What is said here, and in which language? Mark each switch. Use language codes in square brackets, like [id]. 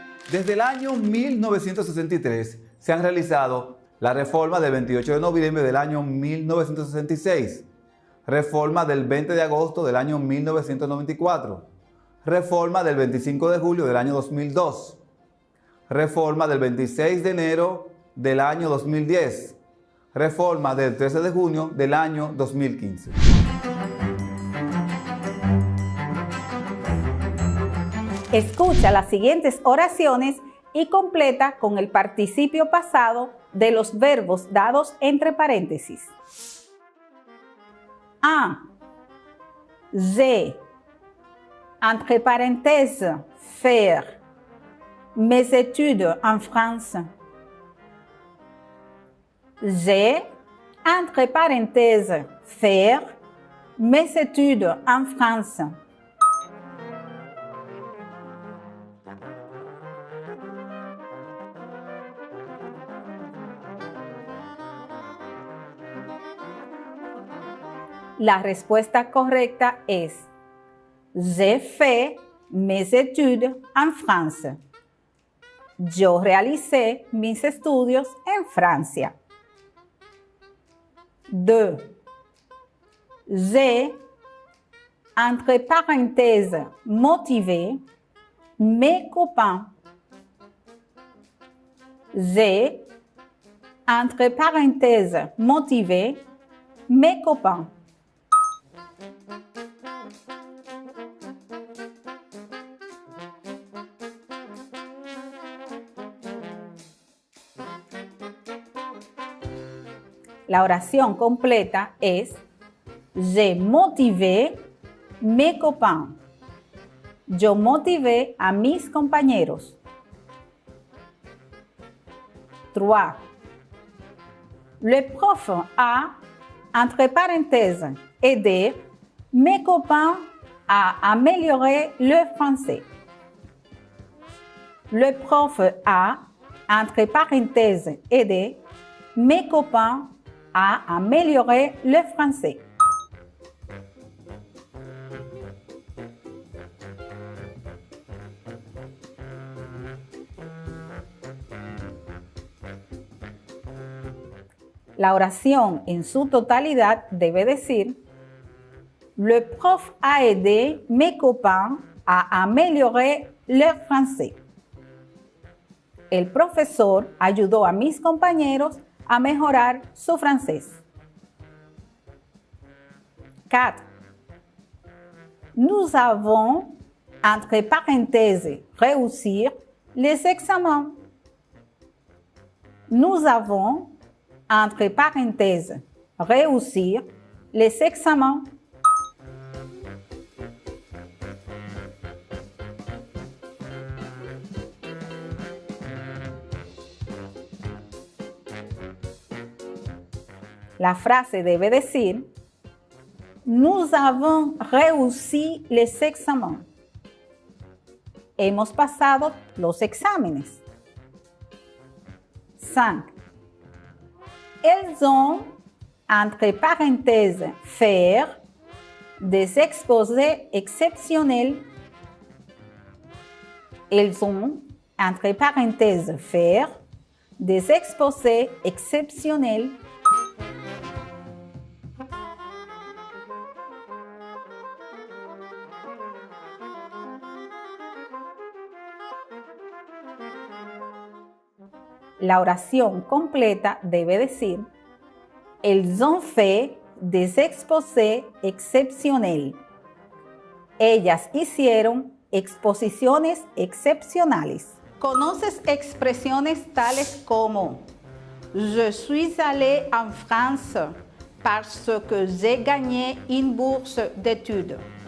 [es] Desde el año 1963 se han realizado la reforma del 28 de noviembre del año 1966, reforma del 20 de agosto del año 1994, reforma del 25 de julio del año 2002, reforma del 26 de enero del año 2010, reforma del 13 de junio del año 2015. Escucha las siguientes oraciones y completa con el participio pasado de los verbos dados entre paréntesis. 1. [fr] J'ai, entre parenthèses, faire mes études en France. J'ai, entre parenthèses, faire mes études en France. [es] La respuesta correcta es [fr] j'ai fait mes études en France. [es] Yo realicé mis estudios en Francia. 2. [fr] J'ai, entre parenthèses, motivé mes copains. J'ai, entre parenthèses, motivé mes copains. [es] La oración completa es [fr] j'ai motivé mes copains. [es] Yo motivé a mis compañeros. 3. [fr] Le prof a, entre parenthèses, aidé mes copains à améliorer le français. Le prof a, entre parenthèses, aidé mes copains à améliorer le français. [es] La oración en su totalidad debe decir [fr] le prof a aidé mes copains à améliorer leur français. [es] El profesor ayudó a mis compañeros a mejorar su francés. 4. [fr] Nous avons, entre parenthèses, réussir les examens. Nous avons, entre parenthèses, réussir les examens. [es] La frase debe decir [fr] nous avons réussi les examens. [es] Hemos pasado los exámenes. 5. [fr] Elles ont, entre parenthèses, faire des exposés exceptionnels. Elles ont, entre parenthèses, faire des exposés exceptionnels. [es] La oración completa debe decir [fr] elles ont fait des exposés exceptionnels. [es] Ellas hicieron exposiciones excepcionales. ¿Conoces expresiones tales como [fr] Je suis allé en France parce que j'ai gagné une bourse d'études.